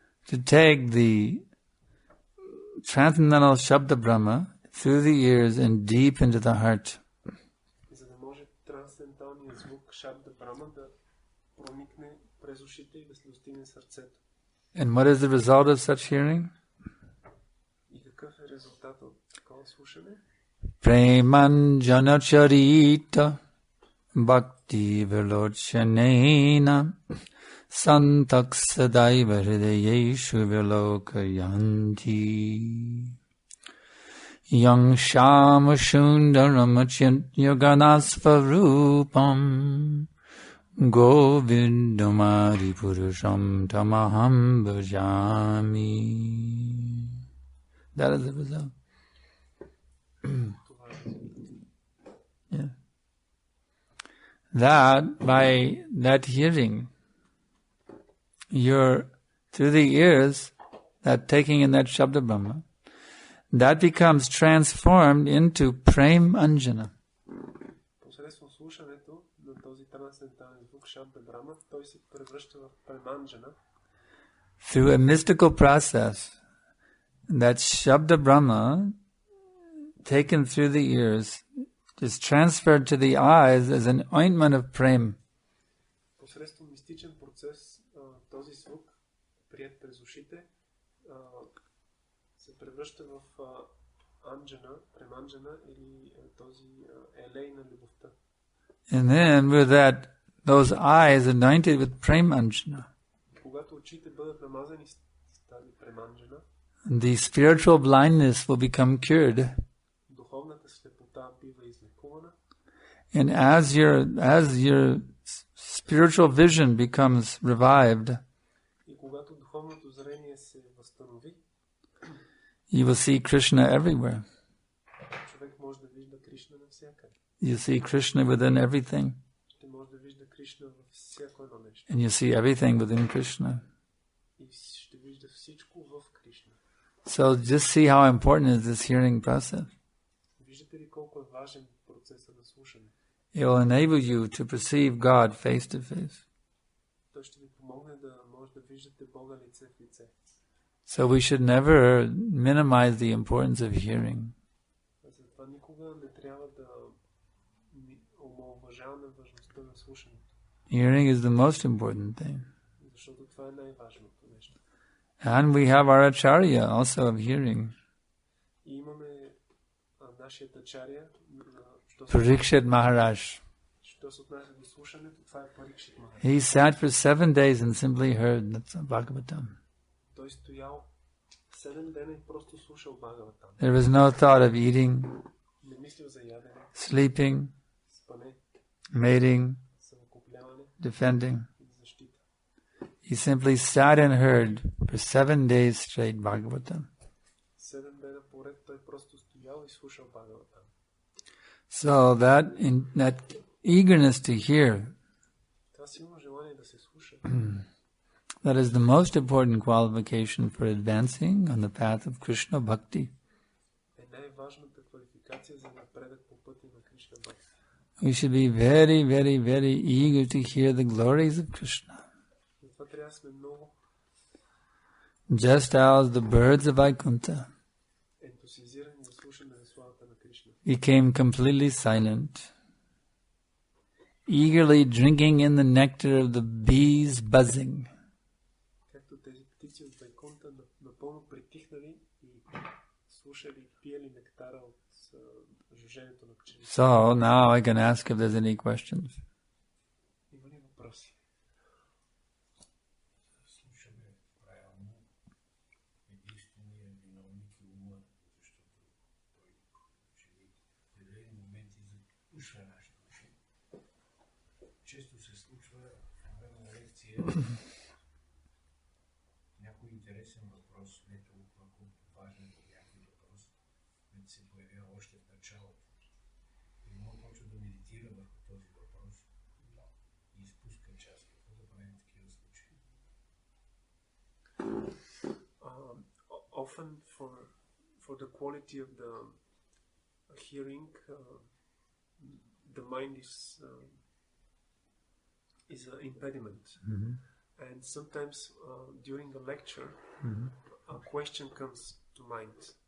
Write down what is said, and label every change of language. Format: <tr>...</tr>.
<en>To take the transcendental Shabda Brahma through the ears and deep into the heart.</en> <bg>За да може трансценденталният звук Шабда Брама да проникне през ушите и да се достигне сърцето.</bg> <en>And what is the result of such hearing?</en> <bg>И какъв е резултатът от такова слушане?</bg> <sa>Premanjana charita bhakti vilochanena santak sadaiva hridayeshu vilokayanti yang shama shundaram yoganasvarupam govindamari purusham tamaham bhajami.</sa> <en>That is the result. Yeah. That, by that hearing, you're through the ears, that taking in that Shabda Brahma, that becomes transformed into Prem Anjana.</en> <bg>Посредством слушането на този трансцендентален звук Шабда Брама, той се превръща в Преманджана.</bg> <en>Through a mystical process, that Shabda Brahma, taken through the ears, is transferred to the eyes as an ointment of prem.</en> <bg>Посредством мистичен процес, този звук, прият през ушите, се превръща в анджана, преманджана или този елей на любовта.</bg> <en>And then with that, those eyes anointed with prem anjana,</en> <bg>Когато очите бъдат намазани с тази преманджана,</bg> <en>the spiritual blindness will become cured.</en> <bg>духовната слепота бива излекувана.</bg> <en>And as your spiritual vision becomes revived,</en> <bg>И когато духовното зрение се възстанови,</bg> <en>you will see Krishna everywhere.</en> <bg>човек може да вижда Кришна навсякъде.</bg> <en>You see Krishna within everything.</en> <bg>Ще може да вижда Кришна във всяко едно нещо.</bg> <en>And you see everything within Krishna.</en> <bg>И ще вижда всичко в Кришна.</bg> <en>So just see how important is this hearing process.</en> <bg>Виждате ли колко е важен процесът на слушане?</bg> <en>It will enable you to perceive God face to face.</en> <bg>Той ще ви помогне да може да виждате Бога лице в лице.</bg> <en>So we should never minimize the importance of hearing.</en> <bg>Затова никога не трябва да омаловажаваме важността на слушането.</bg> <en>Hearing is the most important thing.</en> <bg>Защото това е най-важното нещо.</bg> <en>And we have our acharya also of hearing.</en> <bg>И имаме нашият ачаря,</bg> <en>Parikshit Maharaj.</en> <bg>що се отнася до слушането, това е Парикшит Махарадж.</bg> <en>He sat for 7 days and simply heard Bhagavatam.</en> <bg>Той стоял 7 дена и просто слушал Бхагаватам.</bg> <en>There was no thought of eating,</en> <bg>Не мислил за ядене,</bg> <en>sleeping,</en> <bg>спане,</bg> <en>mating,</en> <bg>съвокупляване</bg> <en>defending.</en> <bg>и защита.</bg> <en>He simply sat and heard for 7 days straight Bhagavatam.</en> <bg>7 дена поред той просто стоял и слушал Бхагаватам.</bg> <en>So that eagerness to hear,</en> <bg>Това силно желание да се слуша,</bg> <en>that is the most important qualification for advancing on the path of Krishna Bhakti.</en> <bg>е най-важната квалификация за напредък по пътя на Кришна Бхакти.</bg> <en>We should be very, very, very eager to hear the glories of Krishna.</en> <bg>Затова трябва да сме много</bg> <en>Just as the birds of Vaikuntha</en> <bg>ентусиазирани да слушаме за славата на Кришна.</bg> <en>became completely silent, eagerly drinking in the nectar of the bees buzzing.</en> <bg>Както тези птици от Вайкунта напълно притихнали и слушали, пиели нектара от жуженето на пчелите.</bg> <en>So now I can ask if there's any questions.</en> <bg>Има ли въпроси? Слушаме правилно единствения виновник и ума, защото той че в определени моменти запушва нашите уши. Често се случва в време на лекция някой интересен въпрос, не толкова колко важен по някой въпрос, който се появява още в началото. И му почва да медитира върху този въпрос и изпуска част. Какво да правим в такива случаи?</bg> <en>often for the quality of the hearing, the mind is an impediment. And sometimes during a lecture, a question comes to mind.</en>